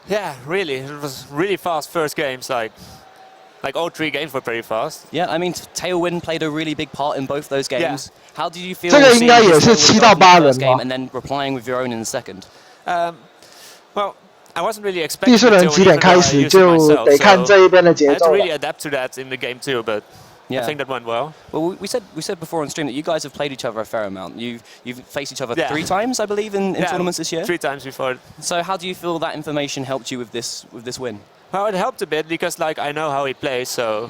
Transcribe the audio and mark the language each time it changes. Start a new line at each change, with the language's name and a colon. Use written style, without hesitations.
English: Yeah, really. It was really fast first games. Like all 3 games were very fast. Yeah, I mean, Tailwind played a really big part in both those games. Yeah. How did you feel
Chinese: 这个应该也是7到8轮
English: game and then replying with your own in the second? Well, I wasn't really expecting
Chinese: 第4轮几点开始就得看这一边的节奏
English: I had to really adapt to that in the game too, but Yeah. I think that went well. Well, we said before on stream that you guys have played each other a fair amount. You've faced each other 3 times, I believe, in tournaments this year. 3 times before. So how do you feel that information helped you with this win? Well, it helped a bit because like I know how he plays, so